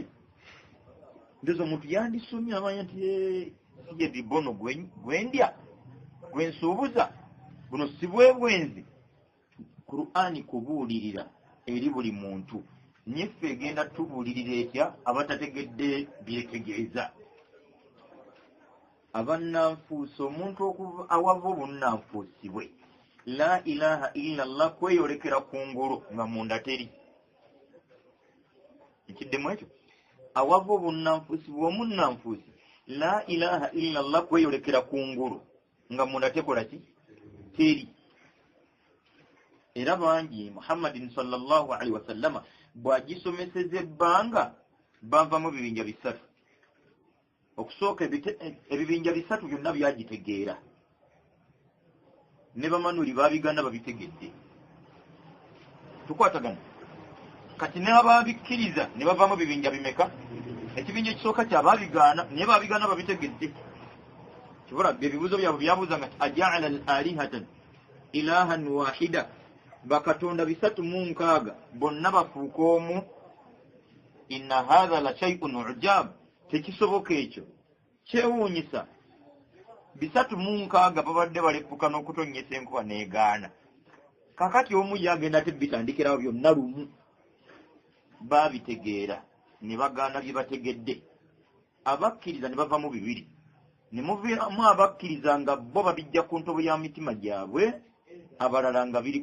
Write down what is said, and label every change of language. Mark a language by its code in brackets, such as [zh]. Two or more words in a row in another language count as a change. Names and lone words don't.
[lg] Ndezo omuntu yandisomye amanya nti sije dibono gwendya gwensuubuza buno si bwenzi. Qur'ani kubuulirira eri buli muntu. Nyeffe egenda tubuulirira etya abatategedde byetegeeza. Abannanfuusi, omuntu awava obunnanfuusi bwe. [ar] لا إله إلا الله [lg] kweyolekera ku ngulu nga munda teri. Ekiddemu ekyo. Awava obunnanfuusi bw'omunnanfuusi. [ar] لا إله إلا الله [lg] kweyolekera ku ngulu nga munda tekola ki? Teri. Era bangi Muhammadin [ar] صلى الله عليه وسلم [lg] bw'agisomeseza ebbanga bavamu ebibinja bisatu. Okusooka ebibinja bisatu byonna byagitegeera. Ne bamanuli baabiganda babitegedde. Tukwatagana. Kati n'ababikkiriza ne bavamu ebibinja bimeka? ekibinja ekisooka kyababigaana naye babigaana babitegedde kibula ebibuuzo byabwe byabuuza nga [ar] أجعل الآلهة إلها واحدا [lg] bakatonda 306 bonna bafuuka omu [ar] إن هذا لشيء عجاب [lg] tekisoboka ekyo kyewuunyisa 306 babadde baleppuka n'okutonyesa enkuba negaana kakati omu yagenda ate bitandikirawo byonna lumu babitegeera ne bagaana bye bategedde abakkiriza ne bava mu bibiri ne muvaamu abakkiriza nga bo babijja ku ntobo ya mitima gyabwe abalala nga biri